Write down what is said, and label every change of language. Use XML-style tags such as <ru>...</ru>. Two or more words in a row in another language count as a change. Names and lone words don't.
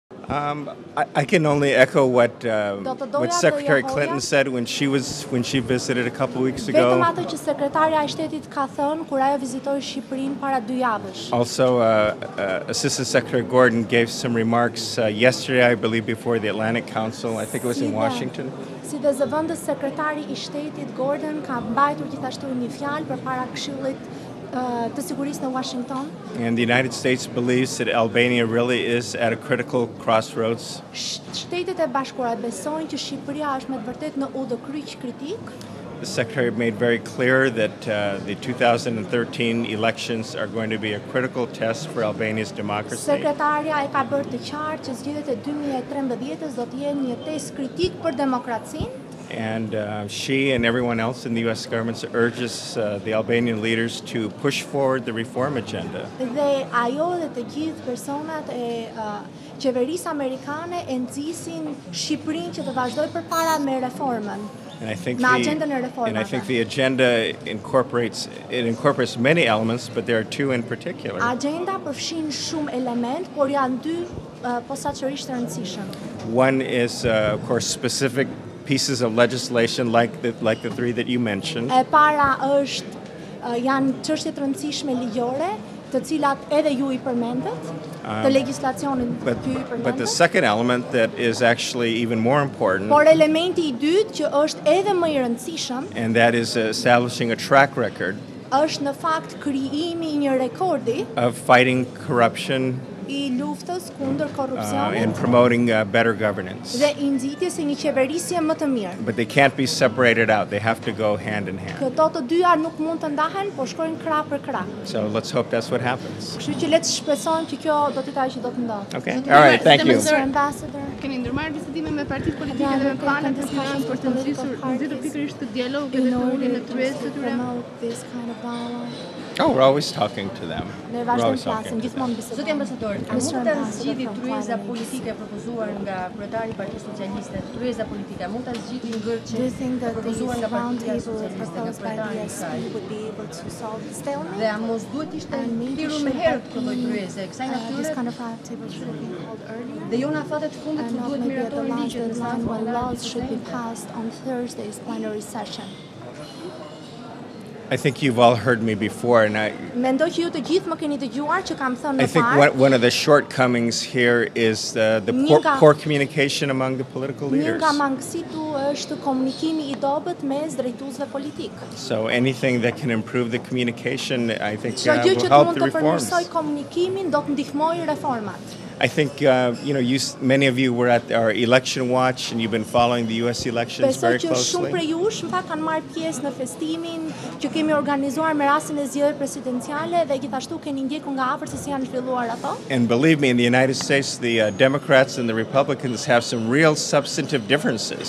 <en>I can only echo what Secretary Clinton said when she visited a couple weeks ago.</en> <sq>Vetëm ato që sekretarja e shtetit ka thënë kur ajo vizitoi Shqipërinë para 2 javësh.</sq> <en>Also, Assistant Secretary Gordon gave some remarks yesterday, I believe, before the Atlantic Council. I think it was in Washington.</en> <sq>Si dhe zëvendës sekretari I shtetit Gordon ka mbajtur gjithashtu një fjalë përpara Këshillit të Sigurisë në Washington.</sq> <en>And the United States believes that Albania really is at a critical crossroads.</en> <sq>Shtetet e Bashkuara besojnë që Shqipëria është me të vërtetë në udhëkryq kritik.</sq> <en>The Secretary made very clear that the 2013 elections are going to be a critical test for Albania's democracy.</en> <sq>Sekretarja e ka bërë të qartë që zgjedhjet e 2013-s do të jenë një test kritik për demokracinë.</sq> <en>And she and everyone else in the U.S. government urges the Albanian leaders to push forward the reform agenda.</en> <sq>Dhe ajo dhe të gjithë personat e qeverisë amerikane e nxisin Shqipërinë që të vazhdojë përpara me reformën.</sq> <en>And I think the agenda incorporates many elements, but there are two in particular.</en> <sq>Agenda përfshin shumë element, por janë dy posaçërisht të rëndësishëm.</sq> <en>One is, of course, specific pieces of legislation like the three that you mentioned.</en> <sq>E para është janë çështje të rëndësishme ligjore, të cilat edhe ju I përmendët, të legjislacionin ju I përmendët.</sq> <en>But the second element that is actually even more important.</en> <sq>Por elementi I dytë që është edhe më I rëndësishëm,</sq> <en>and that is establishing a track record.</en> <sq>Është në fakt krijimi I një rekordi</sq> <en>of fighting corruption.</en> <sq>I luftës kundër korrupsionit</sq> <en>and promoting better governance.</en> <sq>Dhe I nxitjes së një qeverisje më të mirë.</sq> <en>But they can't be separated out. They have to go hand in hand.</en> <sq>Këto të dyja nuk mund të ndahen, por shkojnë krah për krah.</sq> <en>So let's hope that's what happens.</en> <sq>Kështu që le të shpresojmë që kjo do të jetë ajo që do të ndodhë.</sq> <en>Okay. All right, thank you.</en> <sq>Keni ndërmarrë bisedime me partitë politike dhe me planet të tyre për të nxitur pikërisht të dialogut dhe të uljen në tryezë të tyre?</sq> <en>Oh, we're always talking to them.</en> <sq>Ne vazhdojmë të flasim, gjithmonë bisedojmë. Zoti ambasador, a mund ta zgjidhni tryeza politike propozuar nga kryetari I Partisë Socialiste? Tryeza politike mund ta zgjidhni ngërçi propozuar nga Partia Socialiste nga kryetari I saj? Dhe a mos duhet ishte thirrur më herët kjo lloj tryeze, kësaj natyre? Dhe jo në fatet të fundit që duhet miratori ligjet</sq> <en>I think you've all heard me before, and</en> <sq>Mendoj që ju të gjithë më keni dëgjuar që kam thënë</sq> <en>I think one of the shortcomings here is the poor communication among the political leaders.</en> <sq>Një nga mangësitë është komunikimi I dobët mes drejtuesve politik.</sq> <en>So anything that can improve the communication, I think will help the reforms.</en> <sq>Çdo gjë që mund të përmirësoj komunikimin do të ndihmojë reformat.</sq> <en>I think many of you were at our election watch and you've been following the US elections very closely.</en> <sq>Besoj që shumë prej jush në fakt kanë marrë pjesë në festimin që kemi organizuar me rastin e zgjedhjeve presidenciale dhe gjithashtu keni ndjekur nga afër se si janë zhvilluar ato.</sq> <en>And believe me, in the United States, the Democrats and the Republicans have some real substantive differences.</en>